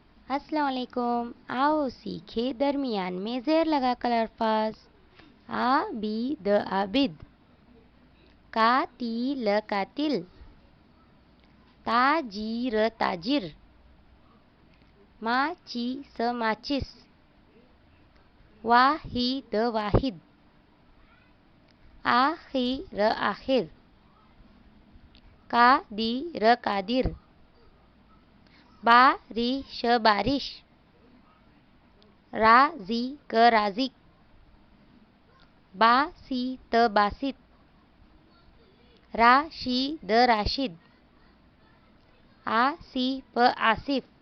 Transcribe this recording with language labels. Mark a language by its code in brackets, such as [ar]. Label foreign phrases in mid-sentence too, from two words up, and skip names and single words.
[ur] السلام علیکم. آؤ سیکھے درمیان میں زیر لگاکر الفاظ. آ بی د عابد، کا تی ل قاتل، تا جی ر تاجر، ما چی س ماچس، وا ہی د واحد, آ خی ر آخر، قا دی ر قادر، با ری ش بارش، را زی ق رازق، با سی ط باسط، را شی د راشد، آ سی ف آصف,